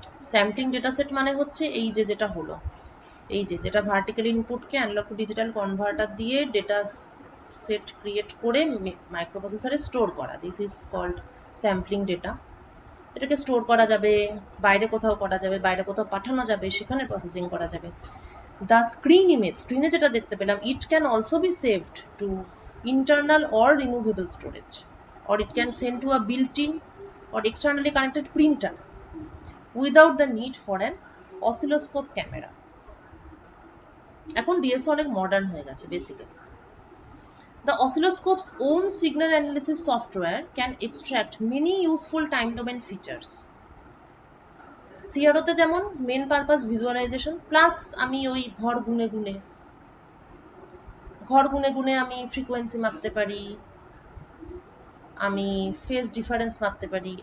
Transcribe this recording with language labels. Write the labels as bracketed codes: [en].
[bn] Sampling data set মানে হচ্ছে এই যে যেটা হলো, এই যে যেটা vertical ইনপুটকে analogue two digital converter দিয়ে ডেটা সেট ক্রিয়েট করে মাইক্রোপ্রসেসরে স্টোর করা, [en] This is called sampling data. [bn] এটাকে স্টোর করা যাবে, বাইরে কোথাও করা যাবে, বাইরে কোথাও পাঠানো যাবে, সেখানে প্রসেসিং করা যাবে। [en] the screen image, [bn] স্ক্রিনে যেটা দেখতে পেলাম, [en] It can also be saved to internal or removable storage, or it can send to a built-in or externally connected printer without the need for an oscilloscope camera। [bn] এখন DSO অনেক modern হয়ে গেছে basically. [en] The oscilloscope's own signal analysis software can extract many useful time domain features। [bn] সিআরওতে যেমন main purpose visualisation, plus আমি ওই ঘর গুনে গুনে আমি ফ্রিকোয়েন্সি মাপতে পারি, আমি ফেজ ডিফারেন্স মাপতে পারি।